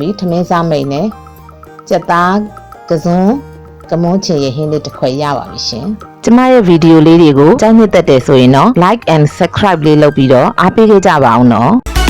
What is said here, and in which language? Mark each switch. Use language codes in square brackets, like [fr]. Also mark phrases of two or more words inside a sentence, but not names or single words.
[my] ပြီထမင်းစားမိန်နဲ့ကြက်သားကစုံကမုန်းချင်ရဟင်းလေးတစ်ခွက်ရပါပြီရှင်ကျမရဲ့ဗီဒီယိုလေးတွေကိုကြိုက်နှစ်သက်တယ်ဆိုရင်တော့ [en] like and subscribe [my] လေးလုပ်ပြီးတော့အားပေးခဲ့ကြပါအောင်နော်